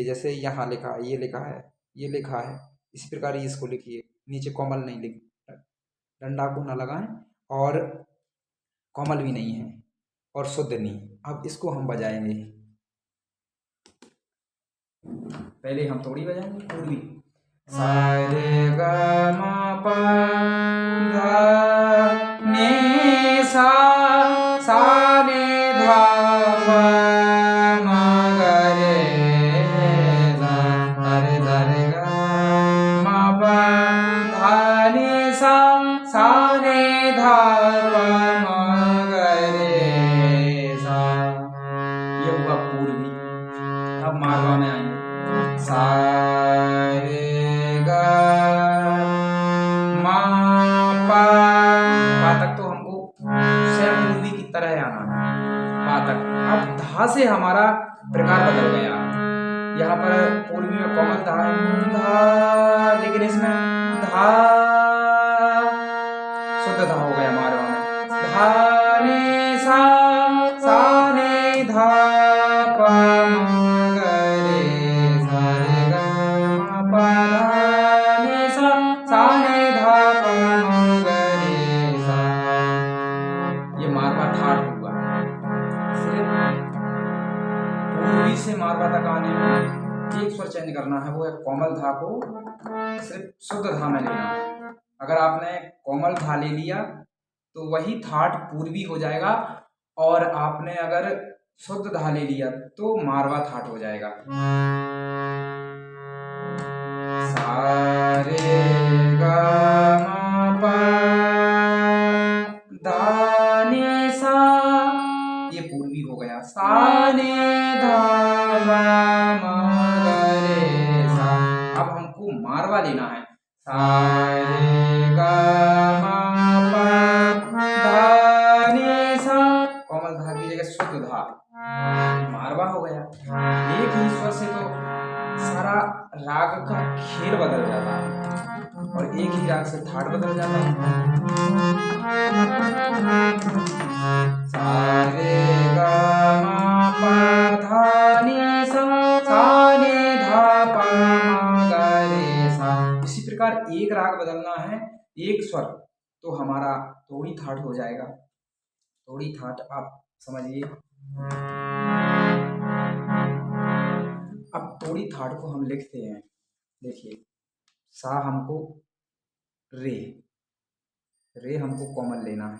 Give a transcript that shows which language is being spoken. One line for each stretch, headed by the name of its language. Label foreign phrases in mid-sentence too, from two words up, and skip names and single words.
Hindi: जैसे यहाँ लिखा है, ये लिखा है, ये लिखा है, इसी प्रकार ये इसको लिखिए, नीचे कोमल नहीं लिख, डंडा को ना लगाएं और कोमल भी नहीं है और शुद्ध नहीं। अब इसको हम बजाएंगे, पहले हम थोड़ी बजाएंगे पूर्वी। सा रे ग म प ध नि सा सा नि धा प म ग रे सा। रे सा रे ग म प ध नि सा सा नि धा प म ग रे सा। ये हुआ पूर्वी। अब मारवा में आएंगे। सा रे ग म प, पा तक तो हमको सेम पूर्वी की तरह आना है, पा तक। अब धा से हमारा प्रकार बदल गया, यहाँ पर पूर्वी में कोमल धा धा, लेकिन इसमें धा शुद्ध धा हो गया मारवा में। धा रे सा सा रे धा प म ग रे सा रे ग म प धा नि सा सा रे धा प म ग रे सा। ये मारवा ठाठ हुआ। सिर्फ पूर्वी से मारवा तक आने में एक स्वर चेंज करना है, वो है कोमल धा को सिर्फ शुद्ध धा में लेना है। अगर आपने कोमल धा ले लिया तो वही ठाठ पूर्वी हो जाएगा, और आपने अगर शुद्ध धा ले लिया तो मारवा ठाठ हो जाएगा। सा रे ग म प धा नि सा, ये पूर्वी हो गया। सा नि धा प म ग रे सा। अब हमको मारवा लेना है। सा रे ग म प धा नि सा, कोमल धा की जगह शुद्ध धा, मारवा हो गया। एक ही स्वर से तो सारा राग का खेल बदल जाता है, और एक ही राग से ठाट बदल जाता है। सा रे ग म प धा नि सा सा नि धा प म ग रे सा। इसी प्रकार एक राग बदलना है, एक स्वर, तो हमारा थोड़ी ठाट हो जाएगा। थोड़ी ठाट आप समझिए। अब तोड़ी थाट को हम लिखते हैं। देखिए सा हमको रे, रे हमको कॉमन लेना है।